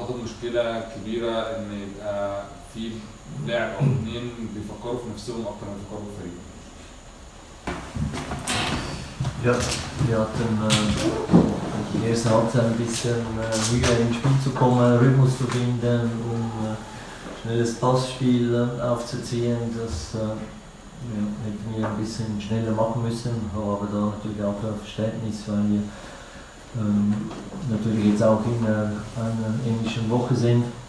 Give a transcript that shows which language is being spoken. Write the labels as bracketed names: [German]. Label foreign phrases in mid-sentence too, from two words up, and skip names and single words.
[Arabic] اعتقد مشكله كبيره ان يبقى في لاعب او اتنين بيفكروا في نفسهم اكتر ما بيفكروا في الفريق. [German] Ja, wir hatten die erste Halbzeit ein bisschen Mühe ins Spiel zu kommen, Rhythmus zu finden, um schnelles Passspiel aufzuziehen. Das hätten wir ein bisschen schneller machen müssen, habe aber da natürlich auch Verständnis, weil wir natürlich jetzt auch in einer englischen Woche sind.